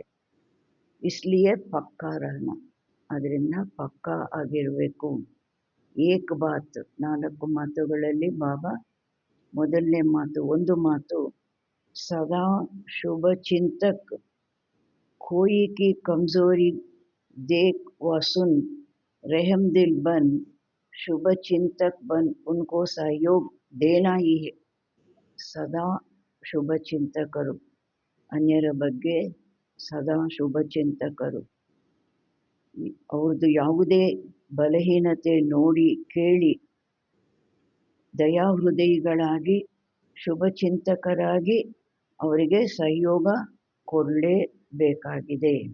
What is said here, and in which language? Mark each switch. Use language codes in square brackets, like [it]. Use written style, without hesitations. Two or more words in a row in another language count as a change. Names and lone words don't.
[hi] इसलिए पक्का रहना, [kn] ಅದರಿಂದ ಪಕ್ಕಾ ಆಗಿರಬೇಕು. [hi] एक बात, 4 [kn] ಮಾತುಗಳಲ್ಲಿ ಬಾಬಾ ಮೊದಲನೇ ಮಾತು, ಒಂದು ಮಾತು [hi] सदा शुभ चिंतक कोई की कमजोरी देख व सुन रहम दिल बन, शुभ चिंतक बन उनको सहयोग देना ही है. [kn] ಸದಾ ಶುಭ ಚಿಂತಕರು, ಅನ್ಯರ ಬಗ್ಗೆ ಸದಾ ಶುಭ ಚಿಂತಕರು. ಅವ್ರದ್ದು ಯಾವುದೇ ಬಲಹೀನತೆ ನೋಡಿ ಕೇಳಿ ದಯಾಹೃದಯಿಗಳಾಗಿ ಶುಭ ಚಿಂತಕರಾಗಿ ಅವರಿಗೆ ಸಹಯೋಗ ಕೊಡಲೇಬೇಕಾಗಿದೆ.